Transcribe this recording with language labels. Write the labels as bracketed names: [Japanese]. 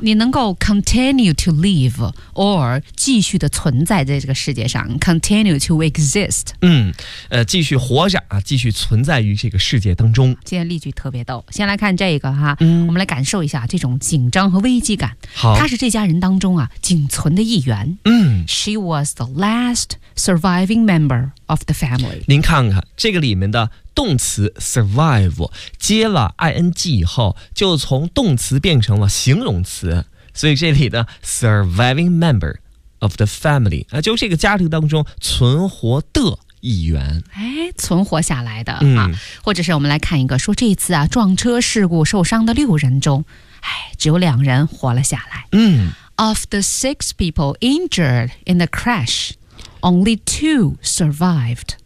[Chinese] 你能够 [English] continue to live, or [Chinese] 继续的存在在这个世界上， [English] continue to exist。 [Chinese] 继续活着啊，继续存在于这个世界当中。今天例句特别逗，先来看这个哈，我们来感受一下这种紧张和危机感。好。她是这家人当中啊仅存的一员。 [English] She was the last surviving member of the family. [Chinese] 您看看这个里面的动词 survive 接了 ing 以后就从动词变成了形容词，所以这里的 [English] surviving member of the family [Chinese] 就是这个家庭当中存活的一员，存活下来的啊。或者是我们来看一个说这次啊撞车事故受伤的六人中只有两人活了下来。 [English] Of the six people injured in the crash, only two survived.